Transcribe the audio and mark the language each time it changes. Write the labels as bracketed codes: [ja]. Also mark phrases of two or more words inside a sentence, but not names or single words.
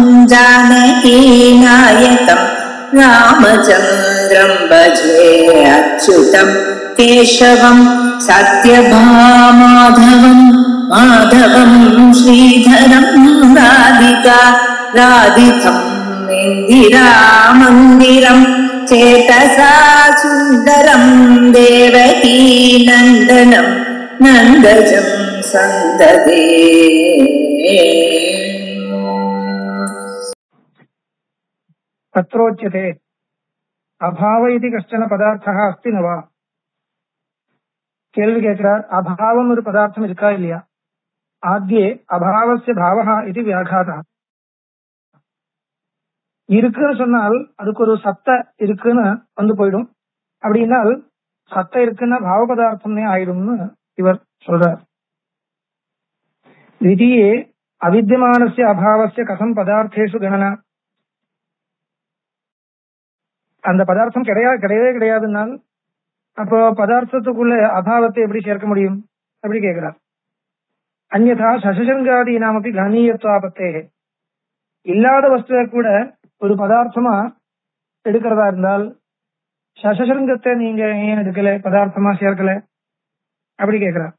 [sa] जानकीनायकं रामचन्द्रं भजे अच्युतं केशवं सत्यभामाधवं माधवं श्रीधरं राधितं इन्दिरामन्दिरं चेतसा सुन्दरं देवकी नन्दनं नन्दजं सन्ददे। तत्रोच्यते अभाव इति कश्चन पदार्थः अस्ति न वा? [ta] கேள்வி கேக்குறார் அபாவம் ஒரு பதார்த்தம் இருக்கா இல்லையா? [sa] आद्ये अभावस्य भावः இது வியாகாதः. [ta] இருக்குன்னு சொன்னால் அதுக்கு ஒரு சத்த இருக்குன்னு வந்து போயிடும். அப்படின்னால் சத்த இருக்குன்னா பாவ பதார்த்தமே ஆயிடும்னு இவர் சொல்றார். [sa] द्वितीये अविद्यमानस्य अभावस्य कथं पदार्थेषु गणना? [ta] அந்த பதார்த்தம் கிடையவே கிடையாதுன்னால் அப்போ பதார்த்தத்துக்குள்ள அபாவத்தை எப்படி சேர்க்க முடியும் அப்படி கேட்கிறார். [sa] अन्यथा शशशङ्गादि नामप्पि गणनीयत्वापत्ते, [ta] இல்லாத வஸ்துவை கூட ஒரு பதார்த்தமா எடுக்கிறதா இருந்தால் சசசங்கத்தை நீங்க ஏன் எடுக்கல, பதார்த்தமா சேர்க்கல அப்படி கேட்கிறார்.